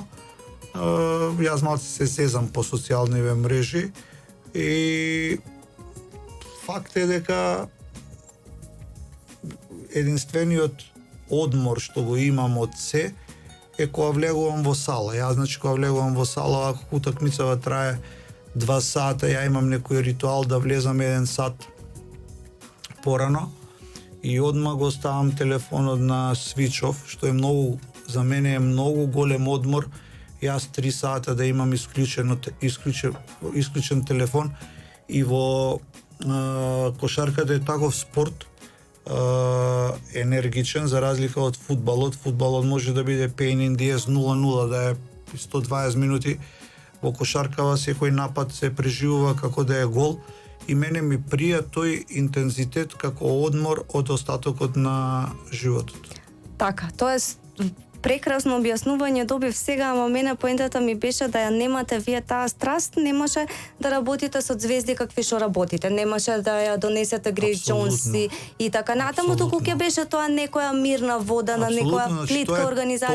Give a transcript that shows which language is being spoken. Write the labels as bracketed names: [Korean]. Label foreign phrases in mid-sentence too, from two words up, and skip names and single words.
[Macedonian] Јас малку се сезам по социјалниве мрежи и факт е дека единствениот одмор што го имам од се е кога влегувам во сала. Јас значи кога влегувам во сала, ако утакмицава трае 2 сата, ја имам некој ритуал да влезам 1 сат порано и одма го ставам телефонот на [English] switch off, [Macedonian] што е многу, за мене е многу голем одмор. Јас 3 сата да имам исклучен телефон, и во кошарката е таков спорт енергичен, за разлика од фудбалот. Фудбалот може да биде [English] pain in the ass [Macedonian] 0-0, да е 120 минути. Во кошаркава секој напад се преживува како да е гол, и мене ми прија тој интензитет како одмор од остатокот на животот. Така, тоа е прекрасно објаснување добив сега, ама мене поентата ми беше да ја немате вие таа страст, не може да работите со звезди какви што работите, не може да ја донесете Грейс Джонс и така натаму, туку ќе беше тоа некоја мирна вода на некоја плитка организација.